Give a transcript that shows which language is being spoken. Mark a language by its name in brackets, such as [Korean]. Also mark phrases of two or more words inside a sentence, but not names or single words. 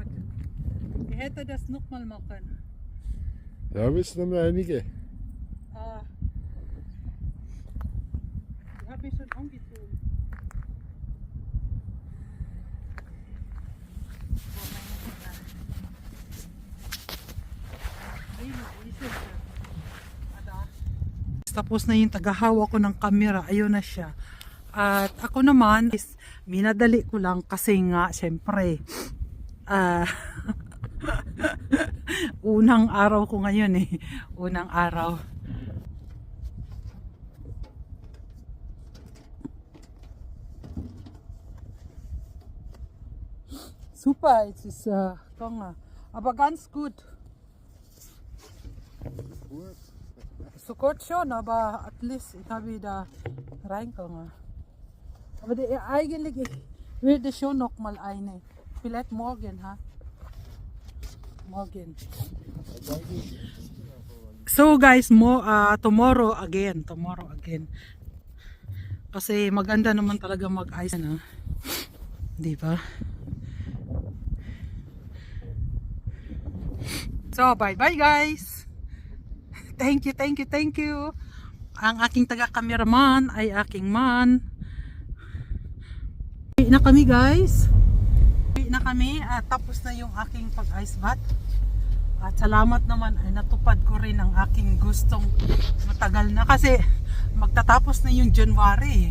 [German] Ich hätte das nochmal machen. Ja, wissen noch einige. Ich habe mich schon angezogen. [Filipino] Tapos na yung tagahawa ko ng camera, ayun na siya. At ako naman, minadali ko lang kasi nga, syempre, unang araw ko ngayon eh. Unang araw. [German] Super, es ist aber ganz gut. Gut. So kurz schon, aber [English] at least [German] ich habe da reingekommen. Aber eigentlich ich würde schon noch mal eine. Vielleicht morgen, ha? Morgen. [English] So guys, tomorrow again. Tomorrow again. [Filipino] Kasi maganda naman talaga mag-ice na. Di ba? [English] So, bye-bye guys. Thank you, thank you, thank you. [Filipino] Ang aking taga-cameraman ay aking man. Uwi na kami guys. Uwi na kami at tapos na yung aking pag-ice bath. At salamat naman ay natupad ko rin ang aking gustong matagal na kasi magtatapos na yung January.